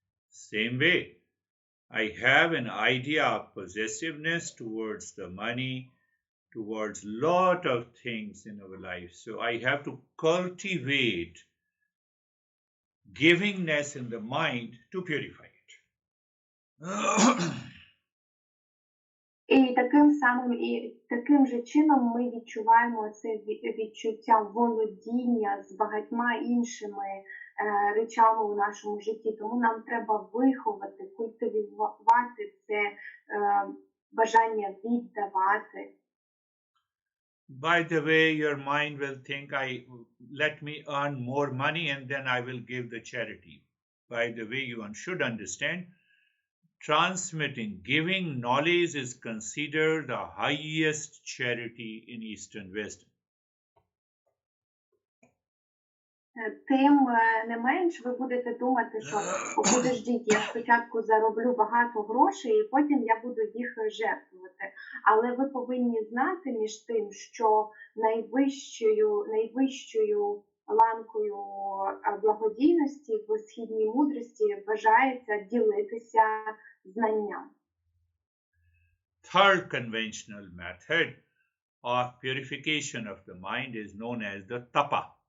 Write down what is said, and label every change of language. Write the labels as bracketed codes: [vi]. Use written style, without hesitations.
[en] Same way, I have an idea of possessiveness towards the money, towards lot of things in our life. So I have to cultivate givingness in the mind to purify it. [uk] І таким же чином ми відчуваємо це відчуття володіння з багатьма іншими речами у нашому житті. Тому нам треба виховати, культивувати це бажання віддавати. [en] By the way, your mind will think, let me earn more money and then I will give the charity. By the way, you should understand, transmitting, giving knowledge is considered the highest charity in Eastern wisdom. [uk] Тим не менш, ви будете думати, що подождіть, я спочатку зароблю багато грошей, і потім я буду їх жертвувати. Але ви повинні знати між тим, що найвищою ланкою благодійності в східній мудрості вважається ділитися знанням. [en] Third conventional method of purification of the mind is known as the tapa.